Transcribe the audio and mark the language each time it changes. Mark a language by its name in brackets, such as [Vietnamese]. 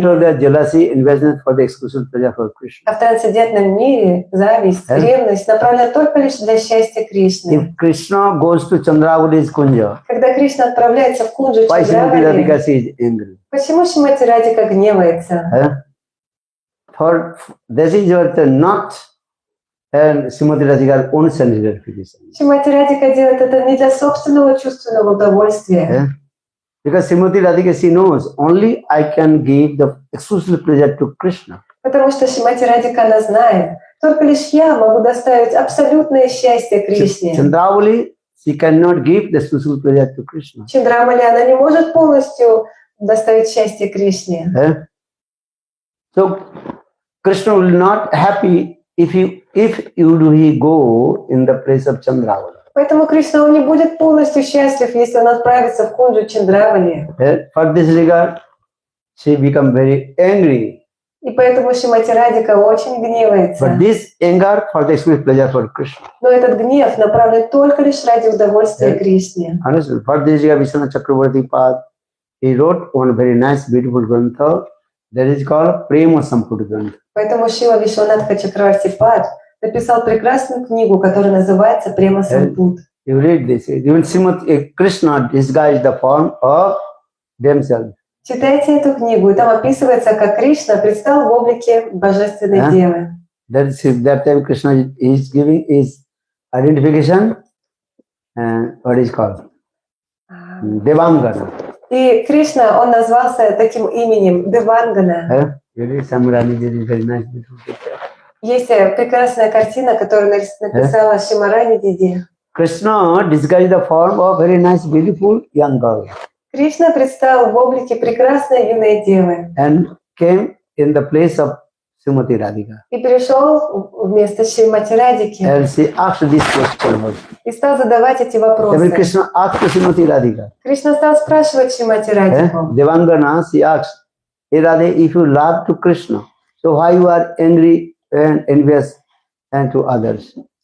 [English] Transcendental jealousy, enviousness for the exclusive pleasure for Krishna. [Russian] А в трансцендентном мире зависть, ревность направлена только лишь для счастья Кришны. [English] If Krishna goes to Chandravali's kunja, [Russian] Когда Кришна отправляется в кунджу [English] why Srimati [Russian] Чандравали, [English] Radhika is angry? [Russian] почему Шримати Радика гневается? [English] For this is what not Srimati Radhika's own sense gratification. [Russian] Шримати Радика делает это не для собственного чувственного удовольствия. [English] Because Srimati Radhika, she knows only I can give the exclusive pleasure to Krishna. [Russian] Потому что Шримати Радика, она знает, только лишь я могу доставить абсолютное счастье Кришне. [English] Chandravali, she cannot give the exclusive pleasure to Krishna. [Russian] Чандрамали, она не может полностью доставить счастье Кришне. [English] So Krishna will not happy if he go in the place of Chandravali. [Russian] Поэтому Кришна, он не будет полностью счастлив, если он отправится в кунджу Чандравали. [English] For this regard, she become very angry. [Russian] И поэтому Шримати Радика очень гневается. [English] But this anger for the exclusive pleasure for Krishna. [Russian] Но этот гнев направлен только лишь ради удовольствия Кришне. [English] Understood? For this regard, Vishwanath Chakravarti Pad, he wrote one very nice, beautiful grantha that is called Prema Sampurna Grantha. [Russian] Поэтому Шила Вишванатха Чакраварти Пад написал прекрасную книгу, которая называется «Према Сампут». [English] You read this. Even Srimati Krishna disguised the form of themselves. [Russian] Читайте эту книгу, и там описывается, как Кришна предстал в облике божественной девы. [English] That time Krishna is giving his identification, what is called? Devangana. [Russian] И Кришна, он назвался таким именем Девангана. [English] Very nice, beautiful picture. [Russian] Есть прекрасная картина, которую написала Шримарани Диди. [English] Krishna disguised the form of very nice, beautiful young girl. [Russian] Кришна предстал в облике прекрасной юной девы. [English] And came in the place of Srimati Radhika. [Russian] И перешел вместо Шримати Радики. [English] And she asked this question. [Russian] И стал задавать эти [English] Every [Russian] вопросы. [English] Krishna asked Srimati Radhika. [Russian] Кришна стал спрашивать Шримати Радику. [English] Devangana, she asked, hey Radhe, if you love to Krishna, so why you are angry and envious and to others?